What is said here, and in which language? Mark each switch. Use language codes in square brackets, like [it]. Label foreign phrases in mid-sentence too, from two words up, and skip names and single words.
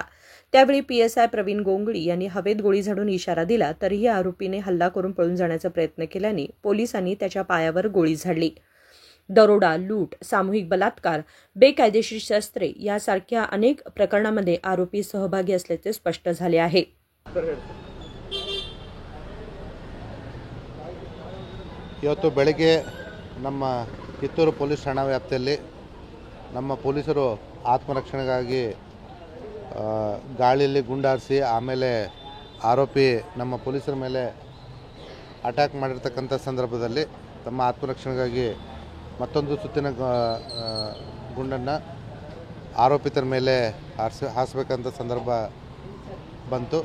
[mr] त्यावेळी PSI प्रवीण गोंगडी यांनी हवेत गोळी झाडून इशारा दिला, तरीही आरोपीने हल्ला करून पळून जाण्याचा प्रयत्न केल्याने पोलिसांनी त्याच्या पायावर गोळी झाडली. दरोडा, लूट, सामूहिक बलात्कार, बेकायदेशीर शस्त्रे यासारख्या अनेक प्रकरणांमध्ये आरोपी सहभागी असल्याचे स्पष्ट झाले आहे. [kn] ಇವತ್ತು ಬೆಳಗ್ಗೆ ನಮ್ಮ ಕಿತ್ತೂರು ಪೊಲೀಸ್ ಠಾಣಾ ವ್ಯಾಪ್ತಿಯಲ್ಲಿ ನಮ್ಮ ಪೊಲೀಸರು ಆತ್ಮರಕ್ಷಣೆಗಾಗಿ ಗಾಳಿಯಲ್ಲಿ ಗುಂಡಾರಿಸಿ ಆಮೇಲೆ ಆರೋಪಿ ನಮ್ಮ ಪೊಲೀಸರ ಮೇಲೆ ಅಟ್ಯಾಕ್ ಮಾಡಿರ್ತಕ್ಕಂಥ ಸಂದರ್ಭದಲ್ಲಿ ತಮ್ಮ ಆತ್ಮರಕ್ಷಣೆಗಾಗಿ ಮತ್ತೊಂದು ಸುತ್ತಿನ ಗುಂಡನ್ನು ಆರೋಪಿತರ ಮೇಲೆ ಹಾರಿಸಬೇಕಂತ ಸಂದರ್ಭ ಬಂತು.